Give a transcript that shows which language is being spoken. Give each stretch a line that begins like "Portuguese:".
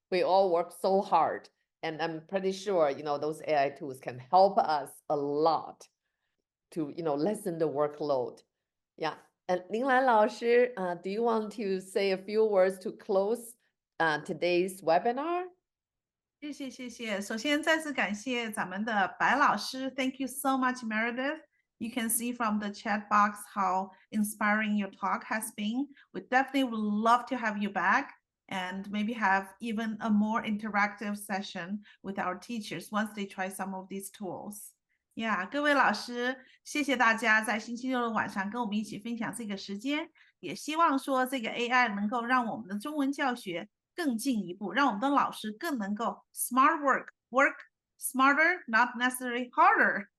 English: We all work so hard, and I'm pretty sure those AI tools can help us a lot to lessen the workload. Yeah. And 林兰老师, do you want to say a few words to close today's webinar?
Chinese: 谢谢。首先再次感谢咱们的白老师 ，
English: Thank you so much, Meredith. You can see from the chat box how inspiring your talk has been. We definitely would love to have you back and maybe have even a more interactive session with our teachers once they try some of these tools.
Chinese: 各位老师，谢谢大家在星期六的晚上跟我们一起分享这个时间，也希望说这个 AI 能够让我们的中文教学更进一步，让我们的老师更能够
English: smart work smarter, not necessarily harder.